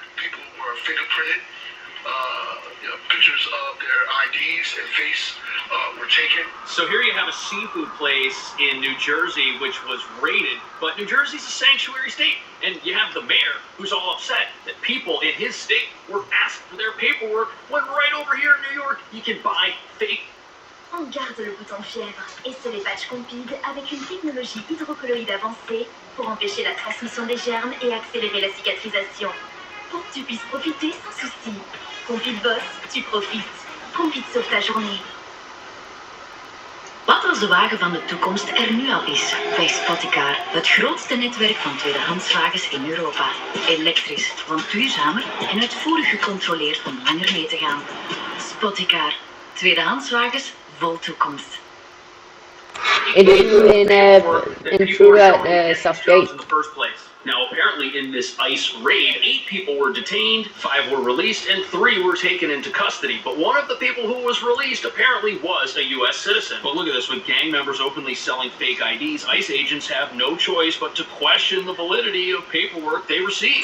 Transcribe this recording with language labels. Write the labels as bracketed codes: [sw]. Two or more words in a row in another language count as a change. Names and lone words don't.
[en] People were fingerprinted. Pictures of their IDs and face were taken. So here you have a seafood place in New Jersey which was raided, but New Jersey's a sanctuary state, and you have the mayor who's all upset that people in his state were asked for their paperwork when right over here in New York you can buy fake. [fr] On garde le bouton fièvre et se les patchs Compide avec une technologie hydrocolloïde avancée pour empêcher la transmission des germes et accélérer la cicatrisation. Pour que tu puisses profiter sans souci. Compide boss, tu profites. Compide sauve ta journée. [nl] Wat als de wagen van de toekomst er nu al is bij Spoticar, het grootste netwerk van tweedehandswagens in Europa. Elektrisch, want duurzamer en uitvoerig gecontroleerd om langer mee te gaan. Spoticar, tweedehandswagens vol toekomst. [en] In true Southgate. In the first place. Now, apparently, in this ICE raid, 8 people were detained, 5 were released, and 3 were taken into custody. But one of the people who was released apparently was a U.S. citizen. But look at this, with gang members openly selling fake IDs, ICE agents have no choice but to question the validity of paperwork they receive.